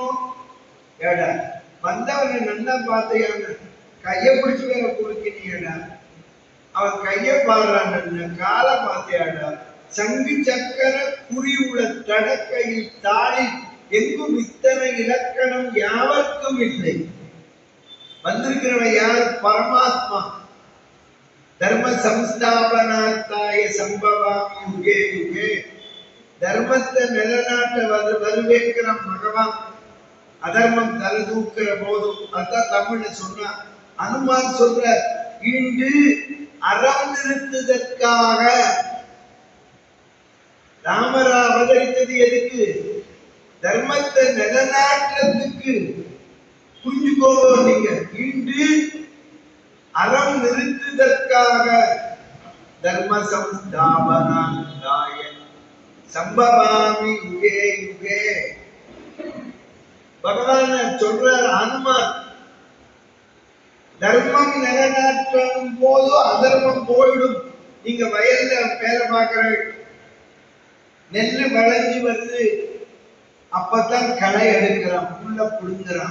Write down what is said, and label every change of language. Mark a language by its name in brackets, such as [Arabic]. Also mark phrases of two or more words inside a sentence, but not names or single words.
[Tamil] ஏடா வந்தவனை நல்லா பார்த்தையான கைய பிடிச்சு வேற கொடுக்கினியடா, அவன் கைய பாடுறான், காலை பார்த்தையாடா, சங்கு சக்கர குறி உள்ள தடக்கையில் தாளி எங்கும் இத்தனை இலக்கணம் யாவர்க்கும் இல்லை. வந்திருக்கிறவன் யார்? பரமாத்மா. [Sanskrit] धर्म संस्थापनात्ताय संभवामि युगे युगे. [Tamil] தர்மத்தை நிலநாட்ட வருவேங்கிற பகவான் அதர்மம் தலை தூக்குற போதும் அதான் தமிழ்ல சொன்னா. அனுமான் சொல்ற, இன்று அறம் நிறுத்துவதற்காக ராமரா அவதரித்தது எதுக்கு? தர்மத்தை நிலநாட்டுறதுக்கு. புரிஞ்சுக்கோங்க நீங்க. இன்று அறம் நிறுத்துவதற்காக [Sanskrit] धर्म संस्थापनाय संभवामि युगे युगे. [Tamil] பகவான் சொல்றார் அனுமான், தர்மம் நிலநாட்டும் போது அதர்மம் போயிடும். நீங்க வயல்ல வேலை பார்க்கிற, நெல்லு விளைஞ்சி வருது, அப்பதான் களை எடுக்கிறான், புல்ல புடுங்குறான்.